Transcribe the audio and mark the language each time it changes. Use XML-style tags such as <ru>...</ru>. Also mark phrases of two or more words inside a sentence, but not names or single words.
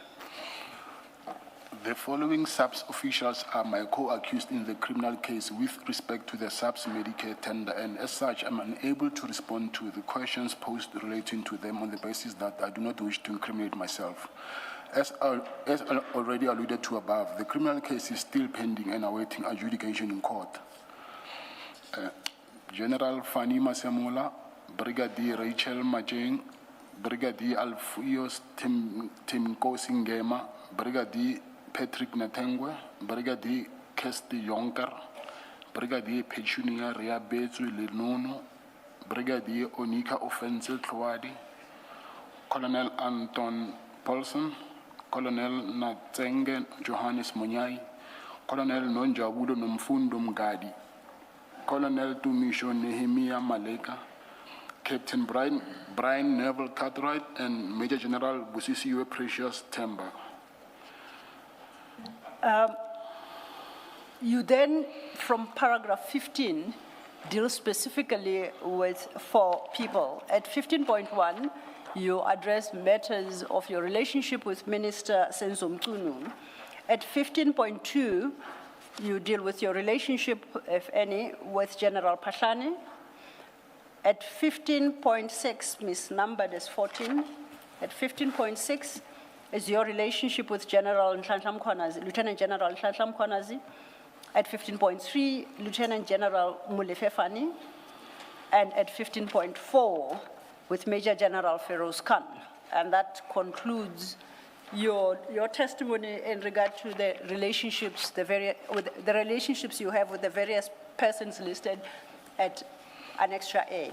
<en>the following SAPS officials are my co-accused in the criminal case with respect to the SAPS Medicare tender, and as such, I'm unable to respond to the questions posed relating to them on the basis that I do not wish to incriminate myself. As already alluded to above, the criminal case is still pending and awaiting adjudication in court. General Fani Masemola, Brigadier Rachel Majeng, Brigadier Alfuios Timkosi Ngema, Brigadier Patrick Natengwe, Brigadier Kesti Yonker, Brigadier Petunia Riabetu Lenono, Brigadier Onika Offensive Tlwadi, Colonel Anton Paulson, Colonel Natsenge Johannes Munyai, Colonel Nonjabudo Nomfundo Mgadi, Colonel Tumisho Nehemiah Maleka, Captain Brian Neville Cartwright, and Major General Vusimuzi Precious Temba. You then, from paragraph 15, deal specifically with 4 people. At 15.1, you address matters of your relationship with Minister Senzo Mchunu. At 15.2, you deal with your relationship, if any, with General Pahlani. At 15.6, misnumbered as 14, at 15.6 is your relationship with General Nhlanhla Mkhwanazi, Lieutenant General Nhlanhla Mkhwanazi. At 15.3, Lieutenant General Molefe Fani. And at 15.4, with Major General Feroz Khan. And that concludes your testimony in regard to the relationships, the relationships you have with the various persons listed at Annexure A.</en>